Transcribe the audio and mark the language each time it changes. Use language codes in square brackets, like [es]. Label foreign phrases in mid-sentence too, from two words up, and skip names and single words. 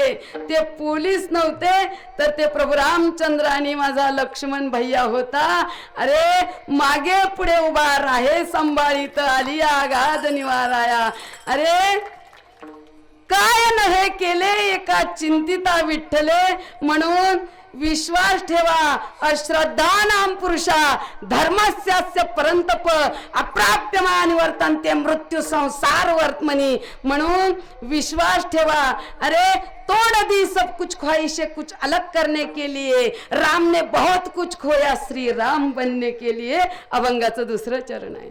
[mr] ते पोलीस नव्हते तर ते प्रभू रामचंद्र आणि माझा लक्ष्मण भैया होता. अरे मागे पुढे उभा राहे संभाळीत आलिया गाद निवाराया. अरे काय नव्हे केले एका चिंतिता विठ्ठले, म्हणून विश्वास ठेवा. [sa] अश्रद्धा नाम पुरुषा धर्मस्यास्य परंतप अप्राप्यमान वर्तन्ते मृत्यू संसार वर्तमनी. [mr] म्हणून विश्वास ठेवा. [hi] अरे तोड़ दी सब कुछ ख्वाहिशे कुछ अलग करने के लिए, राम ने बहुत कुछ खोया श्री राम बनने के लिए. [mr] अभंगाचं 2रं चरण आहे.